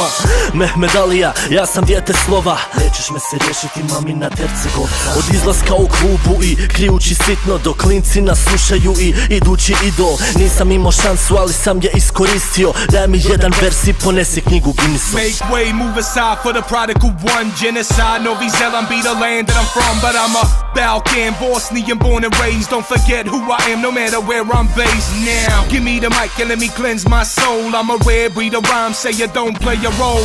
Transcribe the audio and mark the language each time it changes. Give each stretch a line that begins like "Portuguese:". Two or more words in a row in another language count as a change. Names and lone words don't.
Bosnian: Mehmed Alija, ja sam dijete slova. Nećeš me se riješiti, mamina Tercegova. Od izlaska u klubu i krijući sitno, dok klinci nas slušaju i idući idol. Nisam imao šansu, ali sam je iskoristio. Daj mi jedan vers i ponesi knjigu Guinnessu.
English: Make way, move aside for the prodigal one. Genocide, Novi Zealand be the land that I'm from. But I'm a Balkan, Bosnian, born and raised. Don't forget who I am, no matter where I'm based. Now, give me the mic and let me cleanse my soul. I'm a rare breed of rhyme, say you don't play a role.